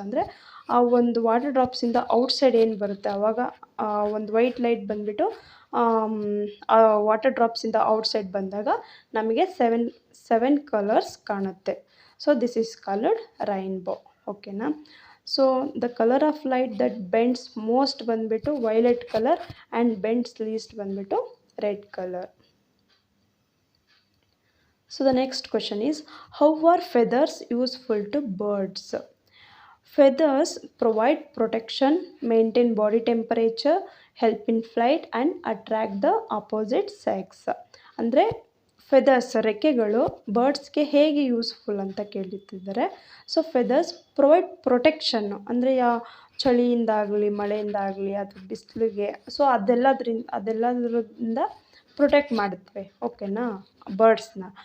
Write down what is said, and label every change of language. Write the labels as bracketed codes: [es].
[kn] ಅಂದರೆ ಆ ಒಂದು ವಾಟರ್ ಡ್ರಾಪ್ಸಿಂದ ಔಟ್ಸೈಡ್ ಏನು ಬರುತ್ತೆ ಆವಾಗ ಒಂದು ವೈಟ್ ಲೈಟ್ ಬಂದುಬಿಟ್ಟು ಆ ವಾಟರ್ ಡ್ರಾಪ್ಸಿಂದ ಔಟ್ಸೈಡ್ ಬಂದಾಗ ನಮಗೆ 7 ಕಲರ್ಸ್ ಕಾಣುತ್ತೆ. [en] So this is called rainbow. ಓಕೆನಾ. So the colour of light that bends most ಬಂದುಬಿಟ್ಟು violet colour and bends least ಬಂದುಬಿಟ್ಟು red colour. So the next question is, how are feathers useful to birds? Feathers provide protection, maintain body temperature, help in flight and attract the opposite sex. [kn] ಅಂದರೆ feathers ರೆಕ್ಕೆಗಳು ಬರ್ಡ್ಸ್ಗೆ ಹೇಗೆ useful ಅಂತ ಕೇಳುತ್ತಿದ್ದಾರೆ. So [en] feathers provide protection [kn] ಅಂದರೆ ಚಳಿಯಿಂದಾಗಲಿ ಮಳೆಯಿಂದಾಗಲಿ ಅಥವಾ ಬಿಸಿಲಿಗೆ so ಅದೆಲ್ಲದರಿಂದ protect ಮಾಡುತ್ತವೆ, ಓಕೆನಾ, ಬರ್ಡ್ಸ್ನ.